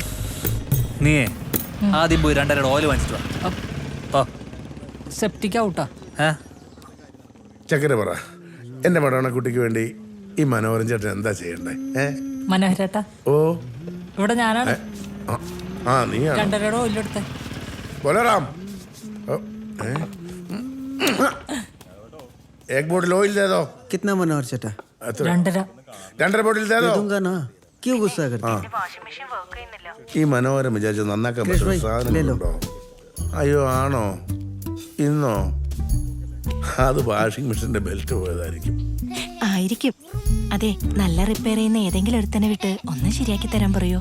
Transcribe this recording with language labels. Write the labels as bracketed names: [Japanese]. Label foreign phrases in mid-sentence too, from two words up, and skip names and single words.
[Malayalam] നീയേ ആദ്യം പോയി 2 ഓയിൽ വാങ്ങിച്ചിട്ട് വാ. സെപ്റ്റിക് ഔട്ടാ. ചക്കര പറ, എന്റെ മടവണക്കുട്ടിക്ക് വേണ്ടി ഈ മനോഹരൻ ചേട്ടൻ എന്താ ചെയ്യണ്ടേ? മനോഹരേട്ടാ, ഓ, ഇവിടെ ഞാനാണ്. ആ നീയാണ്. 2 ഓയിലെടുത്തേ. [Hindi] बोलाराम, एक बोतल ऑयल दे दो. कितना मनोहर चटा? 2.5. 2.5 बोतल दे दो. दूंगा ना, क्यों गुस्सा करते? [Malayalam] ഈ മനോഹരം വിചാരിച്ചു നന്നാക്കാൻ പറ്റുന്ന സാധനങ്ങളുണ്ടോ? അയ്യോ, ആണോ? ഇന്നോ? അത് വാഷിംഗ് മെഷീന്റെ ബെൽറ്റ് പോയതായിരിക്കും. ആയിരിക്കും. അതെ, നല്ല റിപ്പയർ ചെയ്യുന്ന ഏതെങ്കിലും ഒരുത്തനെ വിട്ട് ഒന്ന് ശരിയാക്കി തരാൻ പറയോ?